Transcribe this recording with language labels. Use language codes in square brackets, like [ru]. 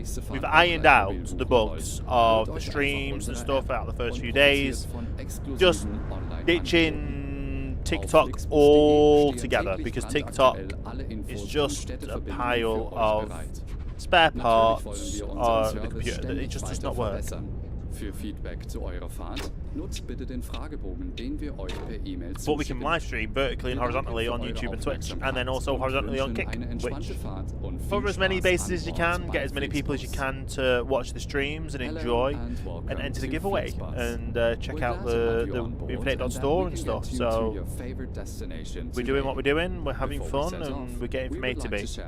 [en] We've ironed out the bugs of the streams and stuff out the first few days. Just ditching TikTok altogether because TikTok is just a pile of spare parts on the computer that it just does not work. [de] Für Feedback zu eurer Fahrt nutzt bitte den Fragebogen, den wir euch per E-Mail [en] But we can live stream vertically and horizontally on YouTube and Twitch, and then also horizontally on Kick, which cover as many bases as you can, get as many people as you can to watch the streams and enjoy, and enter the giveaway, and check out the infin8 store and stuff. So we're doing what we're doing, we're having fun, and we're getting from A to B.